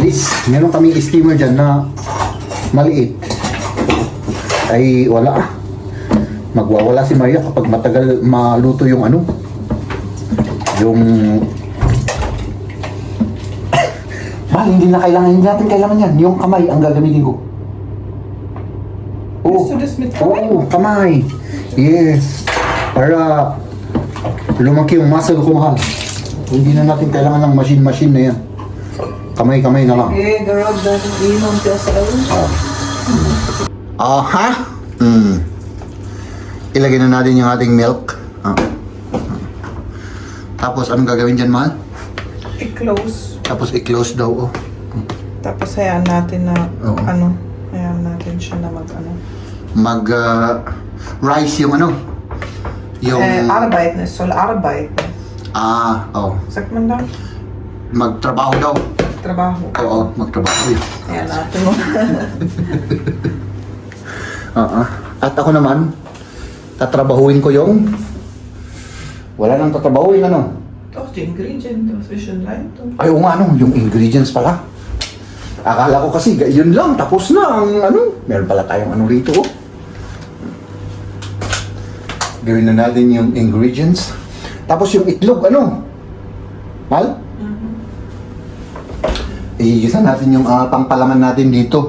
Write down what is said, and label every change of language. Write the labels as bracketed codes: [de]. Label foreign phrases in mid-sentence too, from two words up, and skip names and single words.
[tl] Meron kaming steamer dyan na maliit. ay wala. Magwawala si Maria kapag matagal maluto yung ano. Yung... hindi natin kailangan yan. Yung kamay ang gagamitin ko. [de] Willst du das mit Kamay? [tl] Oo, kamay. Yes. Para lumaki yung muscle ko, mahal. Hindi na natin kailangan ng machine na yan. Kamay-kamay na lang. Okay, garag dahil inom siya sa lawin. Aha. Ilagay na natin yung ating milk. Tapos, anong gagawin dyan, mahal? I-close. Tapos, i-close daw, oh. Tapos hayaan natin na, Oo. hayaan natin siya na Rice yung ano? Yung... [de] arbeiten, es soll arbeiten. Sagt man da? [tl] Magtrabaho daw. Trabaho. Oo, magtrabaho. Hayaan natin mo. At ako naman, tatrabahuin ko yung... Wala nang tatrabahuin, ano? [de] Doch, die Ingredienten, was wir schon leiten. [tl] Ay, oo nga, ano, yung ingredients pala. Akala ko kasi, yun lang, tapos na ang ano. Meron pala tayong ano rito, oh. Gawin na natin yung ingredients. Tapos yung itlog, ano? Mal? Igisa natin yung pangpalaman natin dito.